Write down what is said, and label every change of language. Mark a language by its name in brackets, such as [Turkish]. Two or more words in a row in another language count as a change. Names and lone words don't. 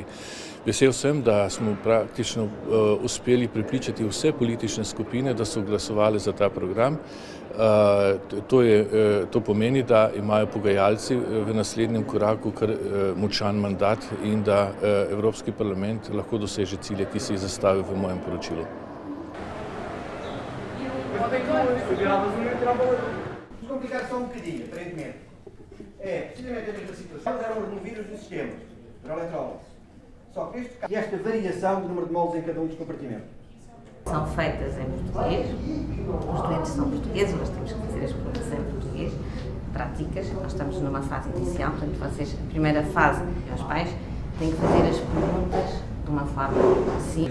[Slovenian] Vesel sem, da smo praktično uspeli prepričati vse politične skupine, da so glasovali za ta program. To pomeni, da imajo pogajalci v naslednjem koraku kar močan mandat in da Evropski parlament lahko doseže cilje, ki si jih zastavil v mojem poročilu. [Portuguese] E esta variação do número de molos em cada dos compartimentos? São feitas em português, os doentes são portugueses, nós temos que fazer as perguntas em português, práticas, nós estamos numa fase inicial, portanto vocês, a primeira fase, os pais têm que fazer as perguntas de uma forma simples.